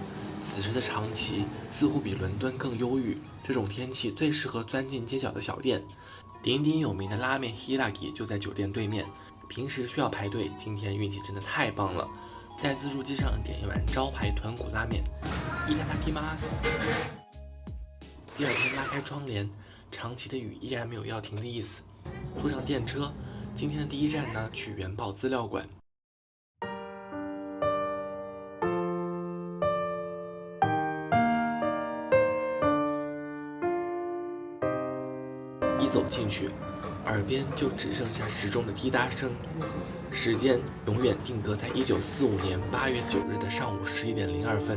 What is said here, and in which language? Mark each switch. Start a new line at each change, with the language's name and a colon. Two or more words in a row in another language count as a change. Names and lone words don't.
Chinese: 此时的长崎似乎比伦敦更忧郁，这种天气最适合钻进街角的小店。鼎鼎有名的拉面 Hiragi 就在酒店对面，平时需要排队，今天运气真的太棒了，在自助机上点一碗招牌豚骨拉面。
Japanese: いただきます。
Chinese: 第二天拉开窗帘，长崎的雨依然没有要停的意思。坐上电车，今天的第一站呢，去原爆资料馆。一走进去，耳边就只剩下时钟的滴答声，时间永远定格在1945年8月9日的上午11点02分。